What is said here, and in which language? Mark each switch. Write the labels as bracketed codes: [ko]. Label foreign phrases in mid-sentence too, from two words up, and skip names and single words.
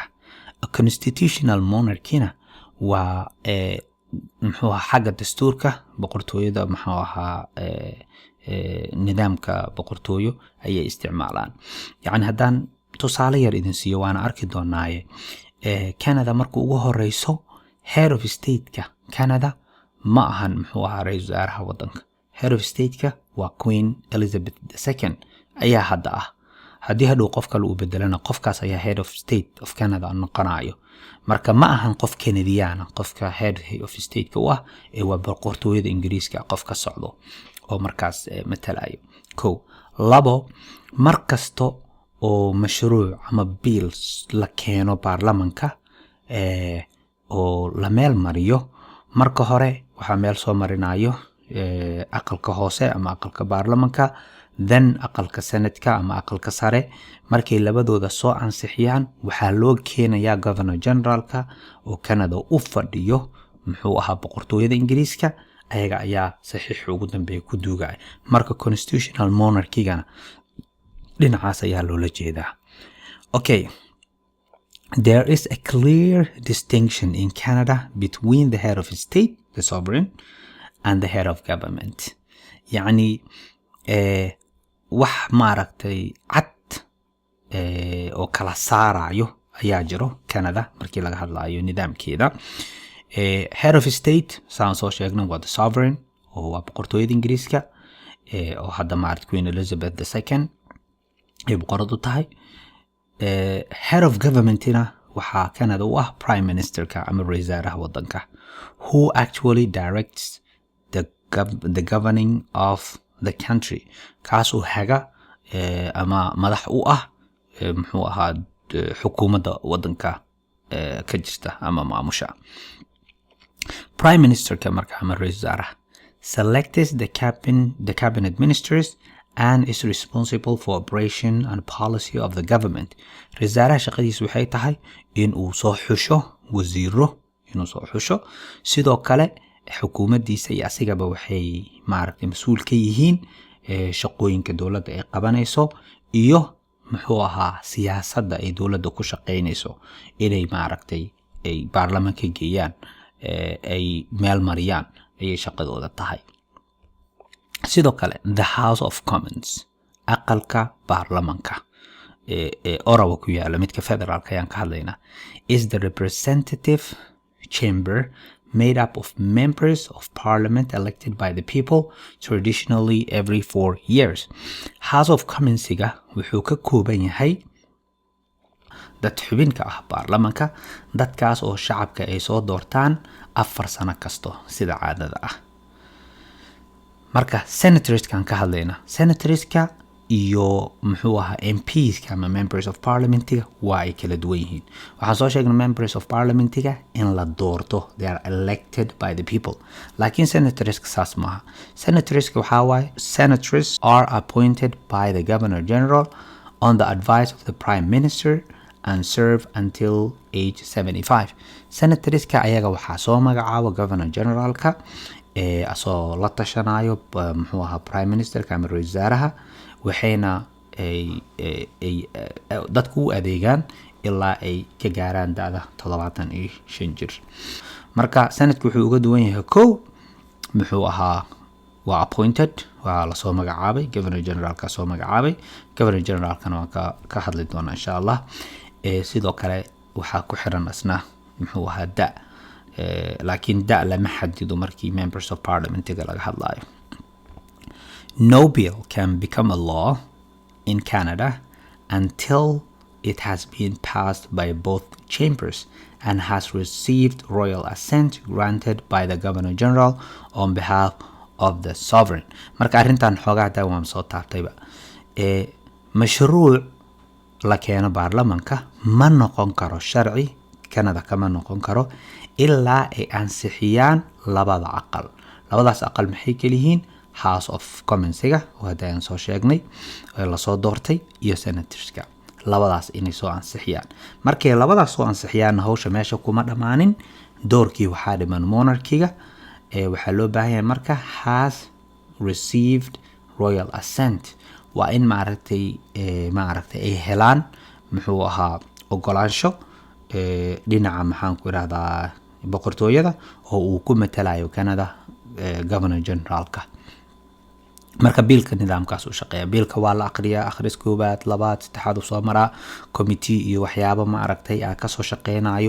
[so] A [en] constitutional monarchy-na [so] waa xagga dastuurka boqortooyada nidaamka boqortooyo ayay isticmaalaan. yacni haddaan tusaale yar idin siiyo waana arki doonaaye, Canada markuu ugu horeyso [en] head of state-ka [so] Canada ma ahan ra'iisul wasaaraha waddanka. [en] head of state-ka [so] waa Queen Elizabeth II ayaa hadda ah. haddii hadhow qof kale uu bedelana qofkaas ayaa [en] head of state of Canada [so] noqonayo. marka ma ahan qof Canadian qofka [en] head of state-ka [so] u ah, ee waa boqortooyada Ingiriiska qof ka socdo oo markaas matalayo. 2. markasto oo mashruuc ama bills la keeno baarlamanka oo la meel mariyo, marka hore waxaa meel soo marinayo aqalka hoose ama aqalka baarlamanka, then aqalka senatka ama aqalka sare. markay labadooda soo ansixiyaan waxaa loo keenayaa [en] governor generalka [so] oo Canada u fadhiyo boqortooyada Ingiriiska, ayaga ayaa saxiix ugu dambeeya ku duugay. marka [en] constitutional monarchy-gana [so] dhinacaas ayaa loola jeedaa. [en] Okay, there is a clear distinction in Canada between the head of state, the sovereign, and the head of government. [so] يعني wax maaragtay cad oo kala saarayo ayaa jiro Canada markii laga hadlayo nidaamkeeda. [en] head of state [so] saan soo sheegnay waa [en] the sovereign [so] oo waa boqortooyada Ingiriiska oo hadda Queen Elizabeth II ay boqorad u tahay. [en] head of government-na [so] waxaa Canada u ah [en] prime ministerka [so] ama ra'iisul wasaaraha waddanka, [en] who actually directs the governing of the country, [so] kaasoo haga ama madax u ah xukuumadda waddanka ka jirta ama maamusha. [en] prime ministerka [so] marka ama ra'iisul wasaaraha [en] selects the cabinet ministers and is responsible for operation and policy of the government. [so] ra'iisul wasaaraha shaqadiisu waxay tahay in uu soo xusho wasiiro, sidoo kale xukuumaddiisa iyo asigaba waxay mas'uul ka yihiin shaqooyinka dowladda ay qabanayso iyo siyaasadda ay dowladda ku shaqaynayso, inay ay baarlamanka geeyaan, ay meel mariyaan ayay shaqadooda tahay. sidoo kale [en] the House of Commons [so] aqalka baarlamanka Ottawa ku yaala midka federaalka ayaan ka hadlaynaa [en] is the representative chamber made up of members of parliament elected by the people traditionally every 4 years. House of Commons-ga [so] wuxuu ka kooban yahay dad xubinka ah baarlamanka, dadkaas oo shacabka ay soo doortaan 4 sano kasto sida caadada ah. Marka senatorskan ka hadlayna, senatorska iyo muxuu ahaa MPs ama [en] members of parliament-ga [so] waa ay kala duwan yihiin. Waxaan soo sheegnay [en] members of parliament-ga [so] in la doorto, [en] they are elected by the people. [so] Laakiin senatorska saas maaha. Senatorska waxaa waaye [en] senators are appointed by the governor general on the advice of the prime minister and serve until age 75. [so] Senatorska ayaga waxaa soo magacaabo [en] governor generalka [so] asoo la tashanayo muxuu ahaa [en] prime ministerka [so] ama ra'iisul wasaaraha, waxayna dadku u adeegaan ilaa ay ka gaaraan da'da 75 jir. Marka sanadku wuxuu uga duwan yahay muxuu ahaa waa appointed, waa la soo magacaabay, [en] governor generalka [so] soo magacaabay, [en] governor generalkana [so] waan ka hadli doonaa [ar] insha Allah. [so] Sidoo kale waxaa ku xiran asna muxuu ahaa laakiin lama xadido markii [en] members of parliament-ga [so] laga hadlayo. [en] No bill can become a law in Canada until it has been passed by both chambers and has received royal assent granted by the Governor General on behalf of the sovereign. [so] Marka arrintan xoogaa waan soo taabtayba. Mashruuc la keeno baarlamanka ma noqon karo sharci, Canada kama noqon karo ilaa ay ansixiyaan labada aqal. Labadaas aqal maxay kala yihiin? [en] House of Commons-ga [so] oo hadaan soo sheegnay la soo doortay iyo senatorska. Labadaas inay soo ansixiyaan. Markay labadaas soo ansixiyaan hawsha meesha kuma dhamaanin, doorkii waxaa dhiman monarchy-ga. Waxaa loo baahan yahay marka [en] has received royal assent. [so] Waa in maaragtay ay helaan muxuu ahaa ogolaansho dhinaca maxaan ku irahdaa boqortooyada oo uu ku matalayo Canada [en] governor generalka. [so] Marka biilka nidaamkaas u shaqeeya, biilka waa la aqriyaa, akhris koobaad, labaad, saddexaad soo maraa committee iyo waxyaabo ka soo shaqeynayo.